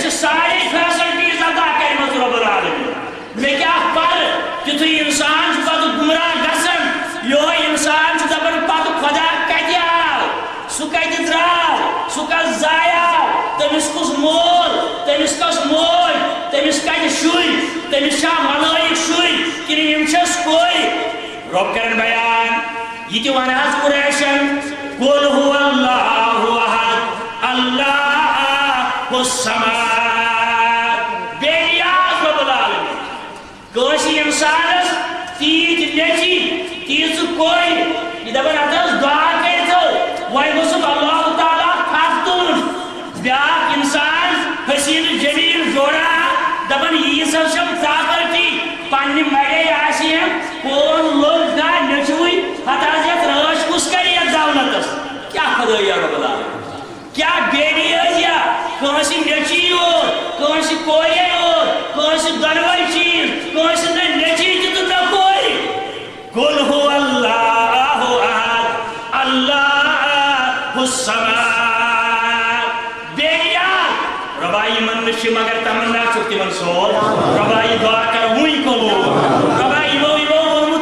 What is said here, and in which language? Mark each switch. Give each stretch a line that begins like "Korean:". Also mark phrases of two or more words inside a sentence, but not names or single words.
Kashmiri: سارے فیسلٹیٖز عطا کَرِمَژٕ
Arabic: رۄب العالمیٖن
Kashmiri: مےٚ کیٛاہ پَرٕ تیُتھُے اِنسان چھُ پتہٕ گُمراہ گژھان یِہوٚے اِنسان چھُ دپان پتہٕ خۄدا کتہِ آو سُہ کتہِ درٛاو سُہ کتھ ضایہِ آو تٔمِس کُس مول تٔمِس کۄس موج تٔمِس کتہِ شُرۍ تٔمِس چھا ملٲیِک شُرۍ کِنہٕ یِم چھس کورِ رۄب کرن بیان یہِ تہِ ون حظ قُریشن
Arabic: قُل هُوَ اللہُ احد اللہ الصمد
Kashmiri: بے نیاز
Arabic: رۄب العالمیٖن
Kashmiri: کٲنٛسہِ اِنسانس تیٖتۍ نیٚچی تیٖژٕ کورِ یہِ دپان اتھ حظ دعا کٔرۍتو وۄنۍ گوٚژھُکھ اللہ تعالیٰ تھپھ تُلُن بیٛاکھ اِنسان حسیٖن جمیٖل جوڑا دپان ییٖژ حظ چھم پراپرٹی پننہِ مڑے آسہِ ہم کون لوٚگ نا نیٚچوٕے پتہٕ حظ یتھ رٲچھ کُس کرِ یتھ دولتس کیٛاہ خدٲیِیا
Arabic: رۄب العالمیٖن
Kashmiri: کیٛاہ بے نیٲزیا کٲنٛسہِ نیٚچی یوت کٲنٛسہِ کورے یوت کٲنٛسہِ دۄنوَے چیٖز کٲنٛسہِ نہ نیٚچی تہِ تہٕ نہ کورِ
Arabic: قُل هُوَ اللہُ احد اللہ الصمد
Kashmiri: بے نیاز رۄبا یِمن نہٕ چھِ مگر تمنا چھُکھ تِمن سول رۄبا یہِ دعا کر وٕنۍ قبوٗل رۄبا یِمو